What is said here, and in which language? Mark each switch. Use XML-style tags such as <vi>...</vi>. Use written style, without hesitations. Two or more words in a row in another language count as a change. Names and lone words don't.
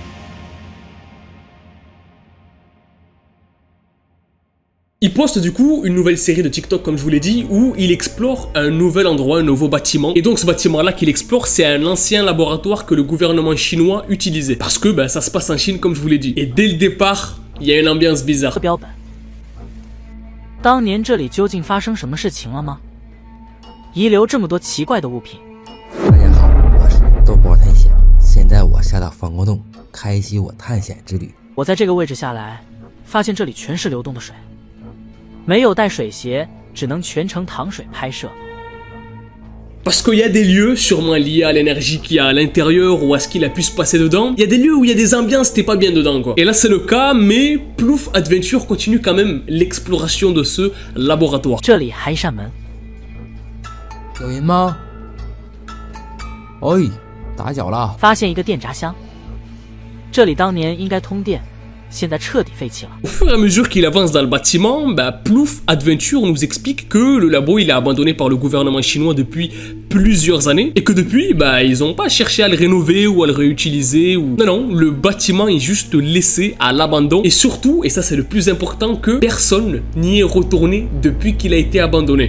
<fr>Il poste du coup une nouvelle série de TikTok comme je vous l'ai dit où il explore un nouvel endroit, un nouveau bâtiment. Et donc ce bâtiment là qu'il explore c'est un ancien laboratoire que le gouvernement chinois utilisait. Parce que ça se passe en Chine comme je vous l'ai dit. Et dès le départ, il y a une ambiance bizarre.</fr> <zh>当年这里究竟发生什么事情了吗？遗留这么多奇怪的物品。大家好，我是豆包探险，现在我下到防空洞，开启我探险之旅。我在这个位置下来，发现这里全是流动的水，没有带水鞋，只能全程淌水拍摄。</zh> <fr>Parce qu'il y a des lieux, sûrement liés à l'énergie qu'il y a à l'intérieur ou à ce qu'il a pu se passer dedans. Il y a des lieux où il y a des ambiances, t'es pas bien dedans quoi. Et là c'est le cas, mais Plouf Adventure continue quand même l'exploration de ce laboratoire.</fr> <zh>这里还一扇门，有人吗？哎，打搅了。发现一个电闸箱，这里当年应该通电。现在彻底废弃了。</zh> <fr>Au fur et à mesure qu'il avance dans le bâtiment, Plouf Adventure nous explique que le labo il est abandonné par le gouvernement chinois depuis plusieurs années et que depuis, ils n'ont pas cherché à le rénover ou à le réutiliser ou... Non, le bâtiment est juste laissé à l'abandon et surtout, et ça c'est le plus important, que personne n'y est retourné depuis qu'il a été abandonné.</fr>